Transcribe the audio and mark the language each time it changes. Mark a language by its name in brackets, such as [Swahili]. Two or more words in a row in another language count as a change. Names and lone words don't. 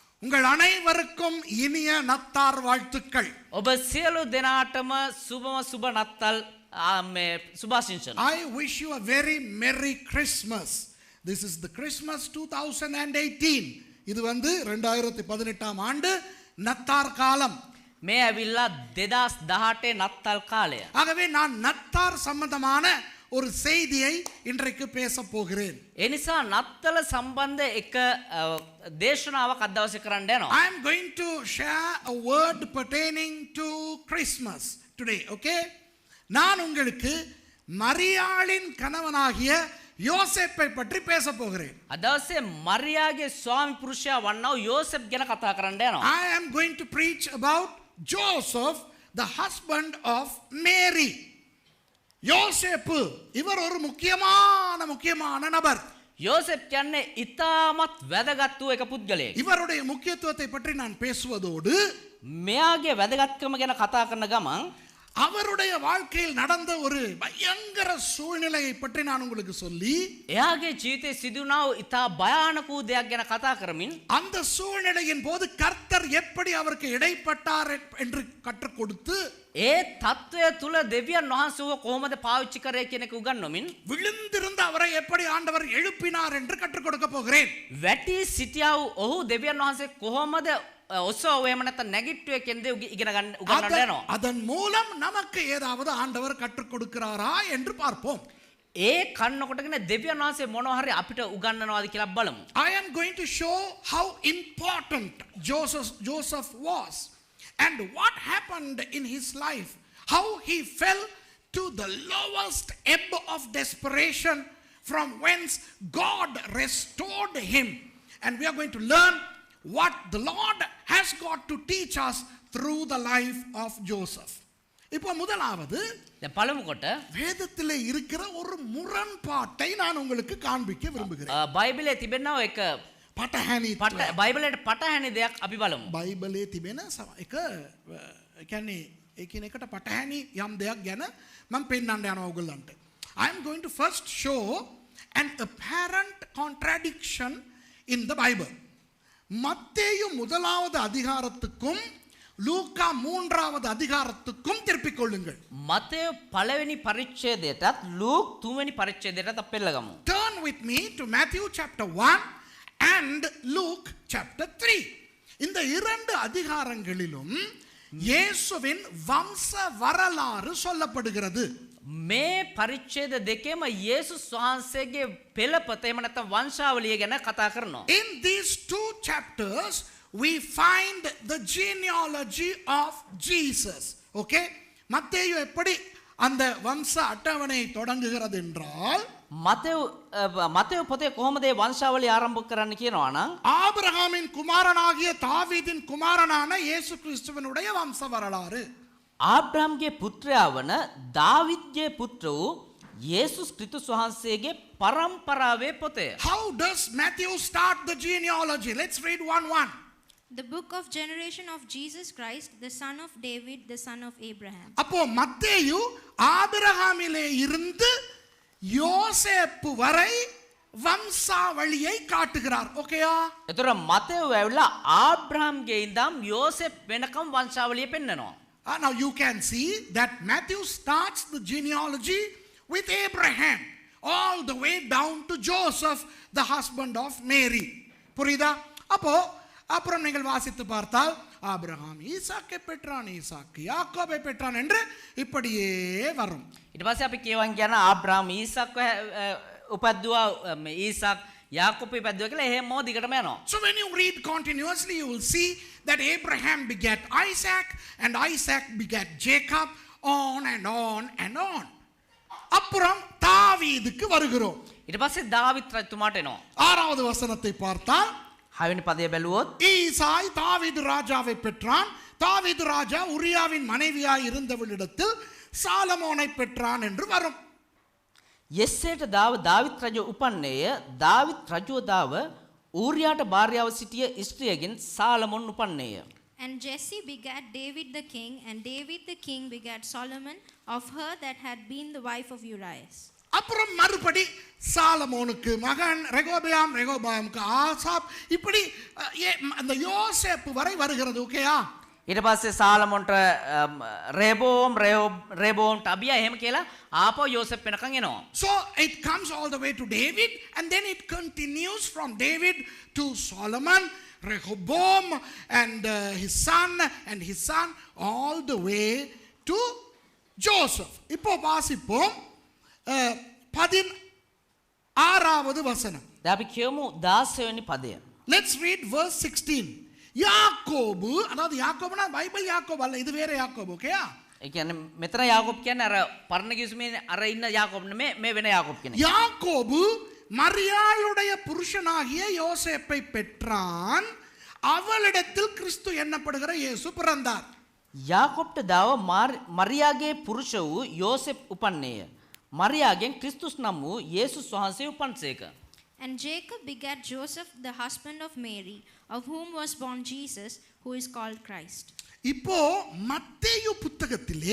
[Tamil] உங்கள் அனைவருக்கும் இனிய நத்தார் வாழ்த்துக்கள். [Sinhala] ඔබ සියලු දෙනාටම සුබම සුබ නත්තල් මේ සුභාශිංසන. [English] I wish you a very merry Christmas. This is the Christmas 2018. [Tamil] இது 2018 ஆண்டு நத்தார் காலம். [Sinhala] මේ ඇවිල්ලා 2018 නත්තල් කාලය. [Tamil] ஆகவே நான் நத்தார் சம்பந்தமான ஒரு செய்தியை இன்றைக்கு பேச போகிறேன். [Sinhala] ඒ නිසා නත්තල සම්බන්ධ එක දේශනාවක් අද දවසේ කරන්න යනවා. [English] I am going to share a word pertaining to Christmas today, okay? [Tamil] நான் உங்களுக்கு மரியாளின் கணவனாகிய யோசேப்பை பற்றி பேச போகிறேன். [Sinhala] අද දවසේ මරියාගේ ස්වාමි පුරුෂයා වන්නා වූ යෝසෙෆ් ගැන කතා කරන්න යනවා. [English] I am going to preach about Joseph, the husband of Mary. [Tamil] யோசேப்பு இவர் ஒரு முக்கியமான நபர். [Sinhala] යෝසෙෆ් කියන්නේ ඉතාමත් වැදගත් වූ එක පුද්ගලයෙක්. [Tamil] இவருடைய முக்கியத்துவத்தை பற்றி நான் பேசுவதோடு [Sinhala] මෙයාගේ වැදගත්කම ගැන කතා කරන ගමන් [Tamil] அவருடைய வாழ்க்கையில் நடந்த ஒரு பயங்கர சூழ்நிலையை பற்றி நான் உங்களுக்கு சொல்லி [Sinhala] එයාගේ ජීවිතේ සිදුනා වූ ඉතා භයානක වූ දෙයක් ගැන කතා කරමින් [Tamil] அந்த சூழ்நிலையின் போது கர்த்தர் எப்படி அவருக்கு இடைப்பட்டார் என்று கற்றுக் கொடுத்து [Sinhala] ඒ தත්වය තුල දෙවියන් වහන්සේව කොහොමද පාවිච්චි කරේ කියන එක උගන්වමින් [Tamil] விழுந்திருந்த அவரை எப்படி ஆண்டவர் எழுப்பினார் என்று கற்றுக் கொடுக்க போகிறேன். [Sinhala] වැටි සිටියා වූ ඔහු දෙවියන් වහන්සේ කොහොමද ඔසව එහෙම නැත්නම් නැගිට්ටුවේ කියන දේ ඉගෙන ගන්න උගන්වන්න යනවා. [Tamil] அதன் மூலம் நமக்கு ஏதாவது ஆண்டவர் கற்றுக் கொடுக்கிறாரா என்று பார்ப்போம். [Sinhala] ඒ කන්න කොටගෙන දෙවියන් වහන්සේ මොනවා හරි අපිට උගන්වනවාද කියලා බලමු. [English] I am going to show how important Joseph was and what happened in his life, how he fell to the lowest ebb of desperation from whence God restored him, and we are going to learn what the Lord has got to teach us through the life of Joseph. [Tamil] இப்போ முதலாவது [Sinhala] දැන් පළමු කොට [Tamil] வேதத்திலே இருக்கிற ஒரு முரண்பாட்டை நான் உங்களுக்கு காண்பிக்க விரும்புகிறேன். [Sinhala] බයිබලයේ තිබෙනා එක පටහැනි බයිබලයට පටහැනි දෙයක් අපි බලමු. බයිබලයේ තිබෙන එක කියන්නේ එකිනෙකට පටහැනි යම් දෙයක් ගැන මම පෙන්නන්න යනවා ඔයගොල්ලන්ට. [English] I am going to first show an apparent contradiction in the Bible. [Tamil] மத்தேயு முதலாவது அதிகாரத்துக்கும் லூக்கா மூன்றாவது அதிகாரத்துக்கும் திருப்பிக் கொள்ளுங்கள். [Sinhala] මතේ පළවෙනි පරිච්ඡේදයටත් ලූක් තුන්වෙනි පරිච්ඡේදයටත් අපි පෙළගමු. [English] Turn with me to Matthew chapter 1 and Luke chapter 3. [Tamil] இந்த இரண்டு அதிகாரங்களிலும் இயேசுவின் வம்ச வரலாறு சொல்லப்படுகிறது. [Sinhala] මේ පරිච්ඡේද දෙකේම යේසුස් වහන්සේගේ පෙළපත එහෙම නැත්නම් වංශාවලිය ගැන කතා කරනවා. [English] In these two chapters we find the genealogy of Jesus. Okay? [Tamil] மத்தேயு எப்படி அந்த வம்ச அட்டவணை தொடங்குகிறது என்றால் [Sinhala] මතේයු පොතේ කොහොමද මේ වංශාවලිය ආරම්භ කරන්න කියනවා නම් [Tamil] ஆபிரகாமின் குமாரனாகிய தாவீதின் குமாரனான இயேசு கிறிஸ்துவினுடைய வம்ச வரலாறு. [Sinhala] ආබ්‍රහම්ගේ පුත්‍රයා වන දාවිද්ගේ පුත්‍ර වූ යේසුස් ක්‍රිස්තුස් වහන්සේගේ පරම්පරාවේ පොතය. [English] How does Matthew start the genealogy? Let's read 1:1. The book of generation of Jesus Christ, the son of David, the son of Abraham. [Tamil] அப்போ மத்தேயு ஆபிரகாமிலே இருந்து யோசேப்பு வரை வம்சாவளியை காட்டுகிறார். ஓகேயா? [Sinhala] එතකොට මතේයු ඇවිල්ලා ආබ්‍රහම්ගේ ඉඳන් යෝසෙෆ් වෙනකම් වංශාවලිය පෙන්නනවා. [English] Now you can see that Matthew starts the genealogy with Abraham all the way down to Joseph, the husband of Mary. [Tamil] புரியுதா? அப்போ அப்புறம் நீங்கள் வாசித்து பார்த்தால் ஆபிரகாம் ஈசாக்கை பெற்றான், ஈசாக்கு யாக்கோபை பெற்றான் என்று இப்படியே வரும். [Sinhala] ඊට පස්සේ අපි කියවන් කියන ආබ්‍රහම් ඊසාක් උපද්දුවා ඊසාක් යාකෝබ් උපද්දුවා කියලා එහෙම දිගටම යනවා. [English] So when you read continuously you will see that Abraham begat Isaac and Isaac begat Jacob, on and on and on. [Tamil] அப்புறம் தாவீதுக்கு வருகிறோம். [Sinhala] ඊට පස්සේ දාවිත් රජතුමාට එනවා. [Tamil] ஆறாவது வசனத்தை பார்த்தால் [Sinhala] හයවෙනි පදය බැලුවොත් [Tamil] ஈசாய் தாவீது ராஜாவை பெற்றான். தாவீது ராஜா உரியாவின் மனைவியாய் இருந்தவளிடத்தில் சாலமோனை பெற்றான் என்று வரும். [Sinhala] යෙස්සේට දාවිත් රජු උපන්නේය. දාවිත් රජුව දාව ඌරියාට භාර්යාව සිටිය ස්ත්‍රියගෙන් සාලමොන් උපන්නේය. [English] And Jesse begat David the king, and David the king begat Solomon of her that had been the wife of Uriah. [Tamil] அப்புறம் மறுபடி சாலமோனுக்கு மகன் ரெகோபயாம், ரெகோபயாமுக்கு ஆசாப், இப்படி அந்த யோசேப்பு வரை வருகிறது. ஓகேயா? [Sinhala] ඊට පස්සේ සාලමොන්ට රේබෝම්ට අබියා එහෙම කියලා ආපහු යෝසෙප් වෙනකන් එනවා. [English] So it comes all the way to David, and then it continues from David to Solomon, Rehoboam, and his son, all the way to Joseph. [Tamil] இப்போ வாசிப்போம் 16வது வசனம். [Sinhala] දැන් අපි කියමු 16 වෙනි පදය. [English] Let's read verse 16. [Tamil] யாக்கோபு, அதாவது யாக்கோபுனா பைபிள் யாக்கோபு அல்ல, இது வேற யாக்கோபு. ஓகேயா? [Sinhala] ඒ කියන්නේ මෙතන යාකෝබ් කියන්නේ අර පරණ කිවිසුමේ අර ඉන්න යාකෝබ් නෙමෙයි, මේ වෙන යාකෝබ් කෙනෙක්. [Tamil] யாக்கோபு மரியாளுடைய புருஷனாகிய யோசேப்பை பெற்றான், அவளிடத்தில் கிறிஸ்து எண்ணப்படுகிற இயேசு பிறந்தார். [Sinhala] යාකෝබ්ට දාව මරියාගේ පුරුෂ වූ යෝසෙප් උපන්නේය. මරියාගෙන් ක්‍රිස්තුස් නම් වූ යේසුස් වහන්සේ උපන්සේක. [English] And Jacob begat Joseph, the husband of Mary, of whom was born Jesus, who is called Christ. [Tamil] இப்போ மத்தேயு புத்தகத்திலே